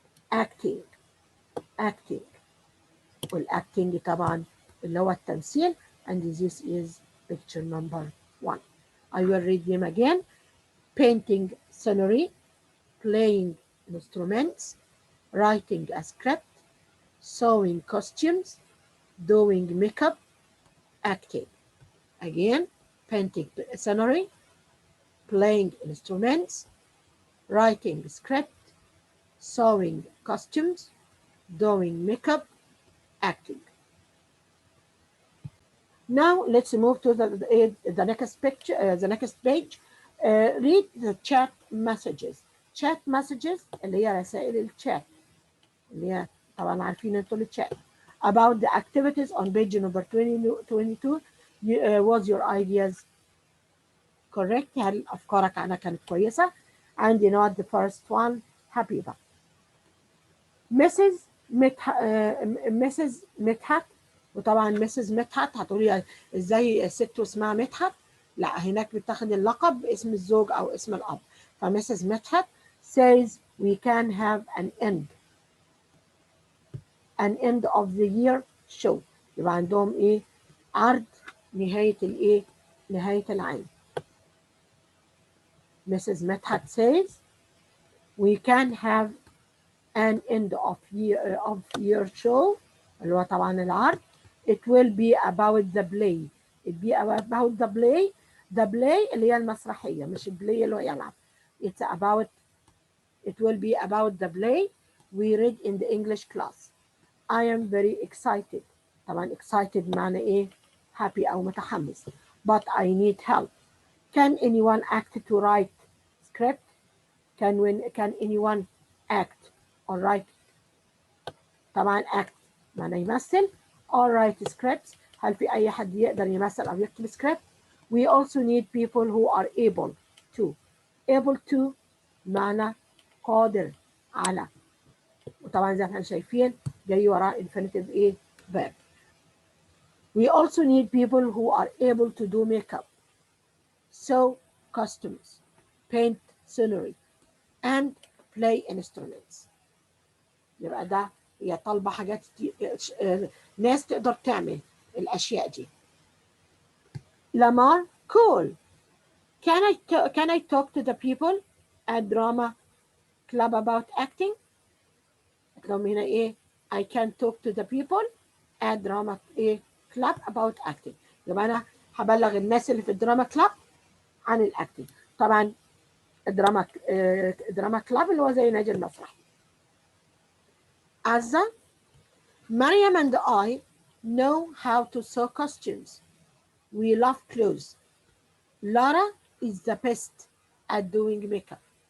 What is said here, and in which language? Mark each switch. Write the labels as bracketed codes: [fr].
[en] Acting. Acting. [ar] والacting طبعا اللي هو التمثيل. [en] And this is picture number 1. I will read them again. Painting scenery. Playing instruments. Writing a script. Sewing costumes. Doing makeup. Acting. Again, painting scenery, playing instruments, writing script, sewing costumes, doing makeup, acting. Now let's move to the next picture, the next page. Read the chat messages. Chat messages [ar] اللي هي رسائل الشات اللي هي طبعا عارفين انتوا الشات. [en] About the activities on page number 22. Was your ideas correct؟ [ar] هل أفكارك عنها كانت كويسة؟ عندي [en] not the first one حبيبة. [ar] Mrs. مدحت. وطبعا Mrs. مدحت هتقولي ازاي الست اسمها مدحت؟ لا، هناك بتاخد اللقب باسم الزوج أو اسم الأب. فMrs. [en] Medhat says we can have an end of the year show. [ar] يبقى عندهم ايه؟ عرض نهاية الايه؟ نهاية العام. [en] Mrs. Medhat says we can have an end of year show [ar] اللي هو طبعا العرض. [en] It will be about the play. It be about the play. The play [ar] اللي هي المسرحية، مش البلاي اللي هو يلعب. [en] It will be about the play we read in the English class. I am very excited. [ar] طبعا [en] excited [ar] معنى ايه؟ [en] happy [ar] أو متحمس. [en] But I need help. Can anyone act to write script? Can anyone act or write؟ [ar] طبعا [en] act [ar] معناه يمثل [en] or write scripts. [ar] هل في أي حد يقدر يمثل أو يكتب script؟ [en] We also need people who are able to. [ar] Able to معنى قادر على، وطبعا زي ما احنا شايفين جاي وراه infinitive ايه verb. [en] We also need people who are able to do makeup, sew costumes, paint scenery, and play instruments. [ar] يبقى ده هي طالبة حاجات ناس تقدر تعمل الأشياء دي. لمار [en] cool. Can I talk to the people at drama club about acting؟ [ar] لهم هنا ايه [en] I can talk to the people at drama [ar] ايه [en] club about acting. [ar] يبقى انا هبلغ الناس اللي في الدراما كلاب عن الاكتنج. طبعا الدراما كلاب اللي هو زي نادي المسرح. [en] Azza Mariam and I know how to sew costumes. We love clothes. Lara is the best at doing makeup.